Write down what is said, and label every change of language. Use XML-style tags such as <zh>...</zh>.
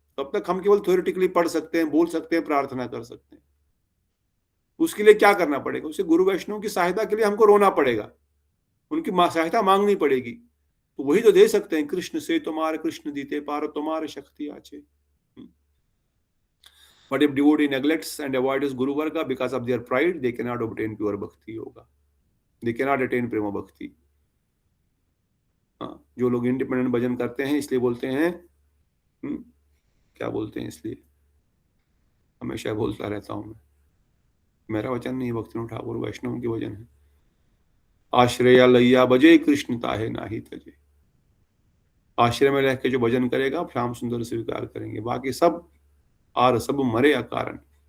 <hi>तब तक हम केवल थ्योरेटिकली पढ़ सकते हैं, बोल सकते हैं, प्रार्थना कर सकते हैं। उसके लिए क्या करना पड़ेगा, उसे गुरु वैष्णव की सहायता के लिए हमको रोना पड़ेगा, उनकी सहायता मांगनी पड़ेगी। तो वही तो दे सकते हैं, कृष्ण से</hi> <bn>तुम्हारे कृष्ण दीते पार तुम्हारे शक्ति आचे।</bn> <en>But if devotee neglects and avoids Guru Varga because of their pride, they cannot obtain pure bhakti yoga. They cannot attain prema bhakti.</en> <hi>जो लोग इंडिपेंडेंट भजन करते हैं इसलिए बोलते हैं, क्या बोलते हैं, इसलिए हमेशा बोलता रहता हूं मैं, मेरा वचन नहीं, भक्ति ठाकुर वैष्णव के वचन है।</hi> <bn>आश्रय लैया बजे कृष्ण ताहे नाही तजे।</bn> <hi>आश्रय में रह के जो भजन करेगा श्याम सुंदर स्वीकार करेंगे, बाकी सब</hi> <bn>आर सब मरे अकारण।</bn>